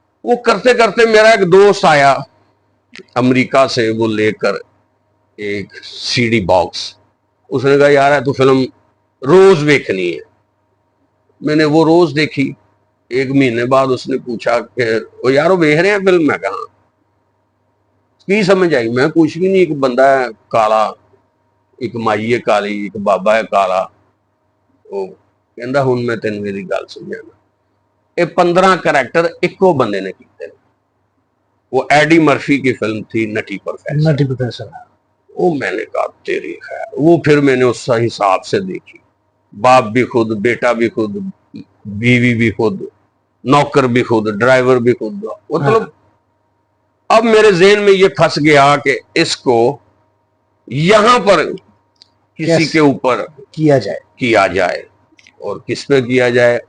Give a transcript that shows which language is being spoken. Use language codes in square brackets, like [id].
[hi] वो करते करते मेरा एक दोस्त आया अमेरिका से, वो लेकर एक सीडी बॉक्स, उसने कहा यार है तो फिल्म रोज देखनी है। मैंने वो रोज देखी। एक महीने बाद उसने पूछा कि वो यार वो देख रहे हैं फिल्म? मैं कहा की समझ आई? मैं कुछ भी नहीं, एक बंदा है काला, एक माई है काली, एक बाबा है काला। [pa] ਉਹ ਕਹਿੰਦਾ ਹੁਣ ਮੈਂ ਤੈਨੂੰ ਮੇਰੀ ਗੱਲ ਸਮਝਾਣਾ, ਇਹ 15 ਕਰੈक्टर ਇੱਕੋ ਬੰਦੇ ने ਕੀਤੇ। [hi] वो एडी मर्फी की फिल्म थी नटी प्रोफेसर। नटी प्रोफेसर। वो मैंने कहा तेरी खैर, वो फिर मैंने उस हिसाब से देखी, बाप भी खुद, बेटा भी खुद, बीवी भी खुद, नौकर भी खुद, ड्राइवर भी खुद। मतलब अब मेरे जेहन में ये फंस गया कि इसको यहां पर किसी के ऊपर किया जाए और किस पे किया जाए।